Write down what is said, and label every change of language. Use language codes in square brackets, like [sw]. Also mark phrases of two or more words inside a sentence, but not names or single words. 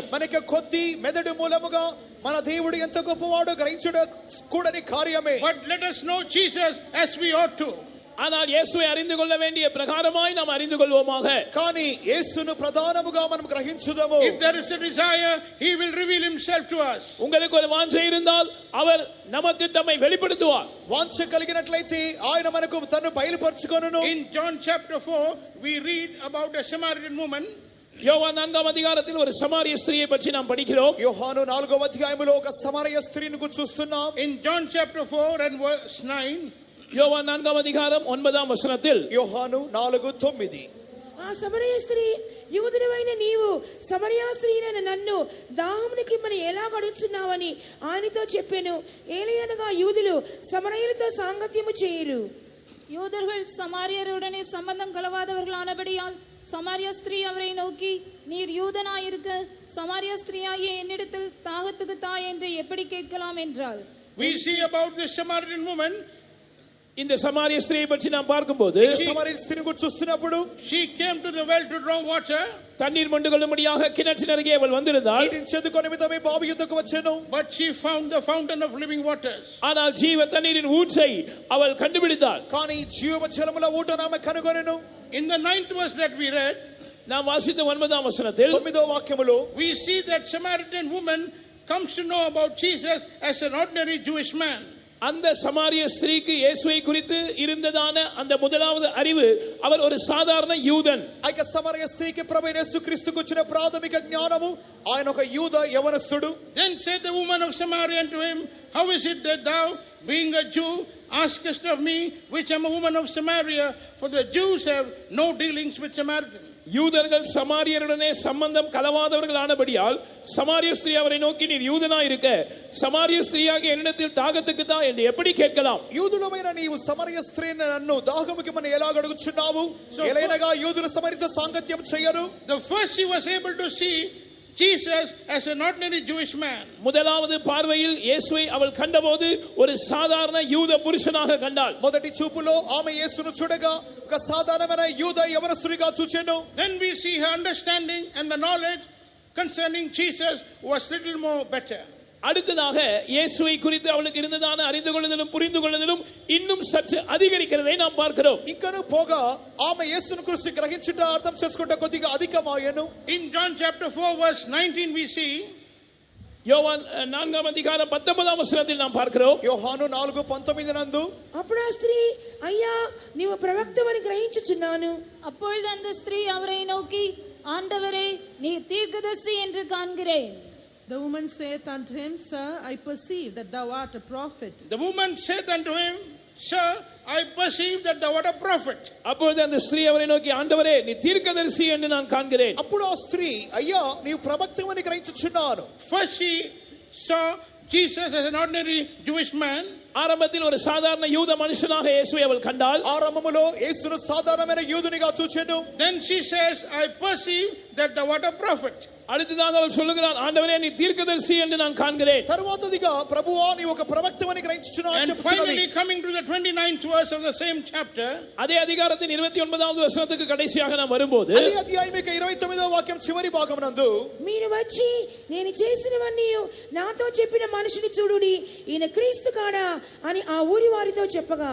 [te] మనకి కొద్ది మెదడు మూలముగా మన దేవుడు ఎంత గొప్పవాడో గ్రహించుట కూడని కార్యమే. [en] But let us know Jesus as we ought to. [ta] ஆனால் இயேசுவை அறிந்து கொள்ள வேண்டிய பிரகாரமாய் நாம் அறிந்து கொள்வோமாக. [te] కానీ యేసును ప్రధానముగా మనం గ్రహించుదాము. [en] If there is a desire, he will reveal himself to us. [ta] உங்களுக்கு ஒரு வாஞ்சை இருந்தால் அவர் நமக்கு தம்மை வெளிப்படுத்துவார். [te] వాంఛ కలిగినట్లయితే ఆయన మనకు తను బయలుపరచుకొనును. [en] In John chapter 4, we read about a Samaritan woman. [ta] யோவான் 4ஆம் அதிகாரத்தில் ஒரு சமாரிய ஸ்திரியை பற்றி நாம் படிக்கிறோம். [te] యోహాను 4వ అధ్యాయములో ఒక సమరయ స్త్రీని గురించి చూస్తున్నాం. [en] In John chapter 4 and verse 9, [ta] யோவான் 4ஆம் அதிகாரம் 9ஆம் வசனத்தில் [te] యోహాను 4:9 ఆ సమరయ స్త్రీ యూదుడవైన నీవు సమరయ స్త్రీనైన నన్ను దాహమునికి మరి ఎలా గడుచున్నావని ఆయనతో చెప్పెను. ఏలయనగా యూదులు సమరయులతో సాంగత్యము చేయరు. [ta] யூதர்கள் சமாரியருடனே சம்பந்தம் கலவாதவர்களானபடியால் சமாரிய ஸ்திரீ அவரை நோக்கி, நீர் யூதனாயிருக்க சமாரிய ஸ்திரீயாகிய என்னிடத்தில் தாகத்துக்கு தா என்று எப்படி கேட்கலாம் என்றாள். [en] we see about this Samaritan woman. [ta] இந்த சமாரிய ஸ்திரியை பற்றி நாம் பார்க்கும்போது [te] సమరయ స్త్రీని గురించి చూస్తున్నప్పుడు [en] She came to the well to draw water, [ta] தண்ணீர் மொண்டு கொள்ளும்படியாக கிணற்றின் அருகே அவள் வந்திருந்தாள். [te] నీటిని చెదుకొని నిమిత్తమై బావి యుద్ధకు వచ్చెను. [en] but she found the fountain of living waters. [ta] ஆனால் ஜீவ தண்ணீரின் ஊற்றை அவள் கண்டுபிடித்தாள். [te] కానీ జీవ జలముల ఊటను ఆమె కనుగొనెను. [en] In the 9th verse that we read, [ta] நாம் வாசித்த 9ஆம் வசனத்தில் [te] 9వ వాక్యములో [en] we see that Samaritan woman comes to know about Jesus as an ordinary Jewish man. [ta] அந்த சமாரிய ஸ்திரீக்கு இயேசுவை குறித்து இருந்ததான அந்த முதலாவது அறிவு, அவர் ஒரு சாதாரண யூதன். [te] ఆ యొక్క సమరయ స్త్రీకి ప్రభువైన యేసుక్రీస్తుకు వచ్చిన ప్రాథమిక జ్ఞానము ఆయన ఒక యూద యవనస్తుడు. [en] Then said the woman of Samaria unto him, how is it that thou, being a Jew, askest of me, which am a woman of Samaria? For the Jews have no dealings with Samaritans. [ta] யூதர்கள் சமாரியருடனே சம்பந்தம் கலவாதவர்கள் ஆனபடியால் சமாரிய ஸ்திரீ அவரை நோக்கி நீர் யூதனாய் இருக்க சமாரிய ஸ்திரீயாக என்னிடத்தில் தாகத்துக்கு தான் என்று எப்படி கேட்கலாம்? [te] యూదుడమైన నీవు సమరయ స్త్రీని నన్ను దాహముకిమని ఎలాగ అడుగుచున్నావు? ఎలైనగా యూదులు సమరితో సాంగత్యం చేయరు. [en] The first she was able to see Jesus as an ordinary Jewish man. [ta] முதலாவது பார்வையில் இயேசுவை அவள் கண்டபோது ஒரு சாதாரண யூத புருஷனாக கண்டாள். [te] మొదటి చూపులో ఆమె యేసును చూడగా ఒక సాధారణమైన యూద యవనస్తుడిగా చూచెను. [en] Then we see her understanding and the knowledge concerning Jesus was little more better. [ta] அடுத்ததாக இயேசுவை குறித்து அவளுக்கு இருந்ததான அறிந்து கொள்ளுதலும் புரிந்து கொள்ளுதலும் இன்னும் சற்று அதிகரிக்கிறதை நாம் பார்க்கிறோம். [te] ఇంకను పోగా ఆమె యేసును గురించి గ్రహించుట అర్థం చేసుకుంట కొద్దిగా అధికమాయెను. [en] In John chapter 4 verse 19 we see [ta] யோவான் 4ஆம் அதிகாரம் 19ஆம் வசனத்தில் நாம் பார்க்கிறோம். [te] యోహాను 4:19 నందు అప్పుడు ఆ స్త్రీ అయ్యా నీవు ప్రవక్తవని గ్రహించుచున్నాను. [ta] அப்பொழுது அந்த ஸ்திரீ அவரை நோக்கி ஆண்டவரே நீர் தீர்க்கதரிசி என்று காண்கிறேன். [en] The woman saith unto him, Sir, I perceive that thou art a prophet. the woman said unto him, Sir, I perceive that thou art a prophet. [ta] அப்பொழுது அந்த ஸ்திரீ அவரை நோக்கி ஆண்டவரே நீ தீர்க்கதரிசி என்று நான் காண்கிறேன். [te] అప్పుడు ఆ స్త్రీ అయ్యా నీవు ప్రవక్తవని గ్రహించుచున్నాను. [en] First she saw Jesus as an ordinary Jewish man. [ta] ஆரம்பத்தில் ஒரு சாதாரண யூத மனுஷனாக இயேசுவை அவள் கண்டாள். [te] ఆరంభములో యేసును సాధారణమైన యూదునిగా చూచెను. [en] Then she says, I perceive that thou art a prophet. [ta] அடுத்ததாக அவள் சொல்லுகிறாள் ஆண்டவரே நீ தீர்க்கதரிசி என்று நான் காண்கிறேன். [te] తరువాతదిగా ప్రభువా నీవు ఒక ప్రవక్తవని గ్రహించుచున్నావు [en] And finally coming to the 29th verse of the same chapter, [ta] அதே அதிகாரத்தின் 29வது வசனத்துக்கு கடைசியாக நாம் வரும்போது [te] అదే అధ్యాయం యొక్క 29వ వాక్యం చివరి భాగమునందు మీరు వచ్చి నేను చేసినవన్నీ నాతో చెప్పిన మనుషుని చూడుడి ఈయన క్రీస్తు కాడా అని ఆ ఊరి వారితో చెప్పగా